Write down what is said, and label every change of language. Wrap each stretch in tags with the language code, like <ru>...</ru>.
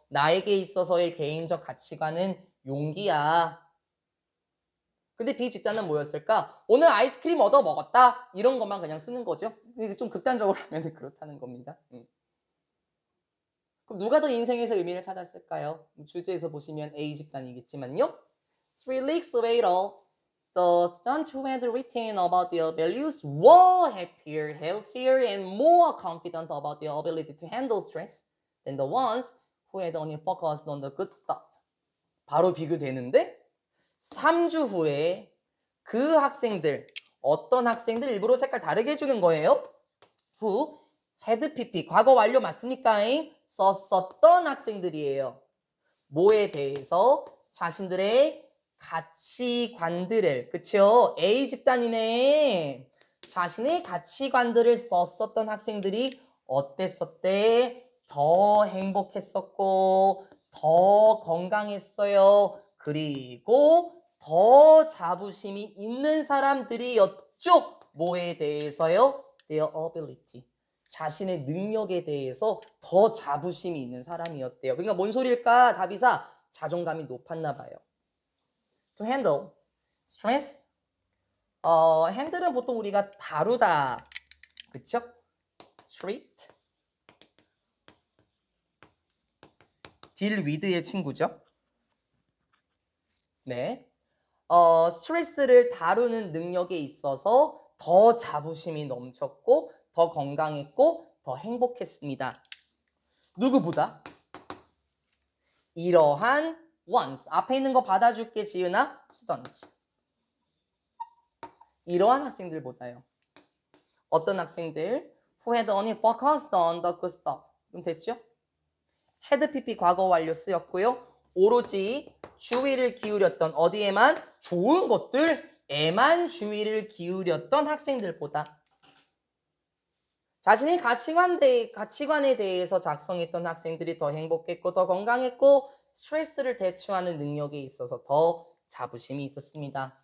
<ko>나에게 있어서의 개인적 가치관은 용기야. 근데 비집단은 뭐였을까? 오늘 아이스크림 얻어 먹었다. 이런 것만 그냥 쓰는 거죠. 좀 극단적으로 하면 그렇다는 겁니다. 그럼 누가 더 인생에서 의미를 찾았을까요? 주제에서 보시면 A 집단이겠지만요.</ko> <en>3 weeks later, the students who had written about their values were happier, healthier, and more confident about their ability to handle stress than the ones who had only focused on the good stuff.</en> <ko>바로 비교되는데 3주 후에 그 학생들, 어떤 학생들 일부러 색깔 다르게 해주는 거예요.</ko> <en>who had PP,</en> <ko>과거 완료 맞습니까? 썼었던 학생들이에요. 뭐에 대해서? 자신들의 가치관들을, 그쵸? A 집단이네. 자신의 가치관들을 썼었던 학생들이 어땠었대? 더 행복했었고 더 건강했어요. 그리고 더 자부심이 있는 사람들이었죠. 뭐에 대해서요?</ko> <en>Their ability.</en> <ko>자신의 능력에 대해서 더 자부심이 있는 사람이었대요. 그러니까 뭔 소리일까? 답이사 자존감이 높았나 봐요.</ko> <en>To handle stress.</en> <ko>handle은 보통 우리가 다루다, 그쵸?</ko> <en>treat, deal with</en> <ko>의 친구죠. 네. 스트레스를 다루는 능력에 있어서 더 자부심이 넘쳤고 더 건강했고 더 행복했습니다. 누구보다? 이러한 ones, 앞에 있는 거 받아줄게 지은아.</ko> <en>students.</en> <ko>이러한 학생들보다요. 어떤 학생들?</ko> <en>Who had only focused on the good stuff.</en> <ko>그럼 됐죠? had PP 과거 완료 쓰였고요. 오로지 주의를 기울였던 어디에만? 좋은 것들에만 주의를 기울였던 학생들보다 자신의 가치관에 대해서 작성했던 학생들이 더 행복했고 더 건강했고 스트레스를 대처하는 능력에 있어서 더 자부심이 있었습니다.</ko>